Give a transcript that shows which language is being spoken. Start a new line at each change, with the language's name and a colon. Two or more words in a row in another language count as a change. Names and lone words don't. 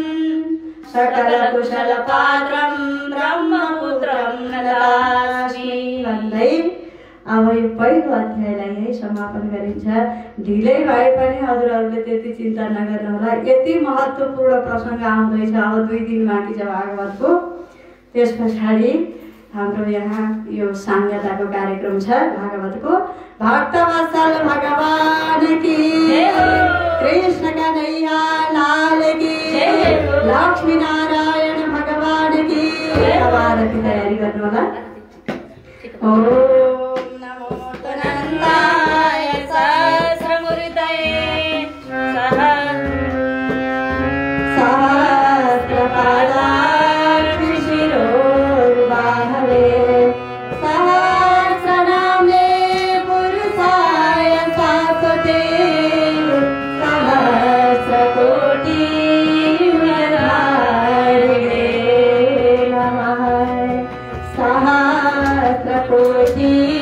Sanskrit: सकलकुशलपात्रं ब्रह्मपुत्रं नतास्मि
Nepali: भन्दै अब यो पहिलो अध्यायलाई यही समापन गरिन्छ। ढिलै भए पनि हजुरहरूले त्यति चिन्ता नगर्नुहोला, यति महत्त्वपूर्ण प्रसङ्ग आउँदैछ। अब 2 दिन बाँकी छ भागवतको। त्यस पछाडि हाम्रो यहाँ यो साङ्गताको कार्यक्रम छ भागवतको।
Hindi: भक्तवत्सल भगवान की कृष्ण कन्हैया लाल की लक्ष्मी नारायण भगवान की।
Nepali: अब आरती तयारी गर्नु होला।
Sanskrit: ओम नमो अनन्ताय सहस्रमूर्तये सहस्रपादार्घ्य शिरोर्बाहवे सहस्रनामे पुरुषाय शाश्वते सहस्रकोटि नमः सहस्रकोटि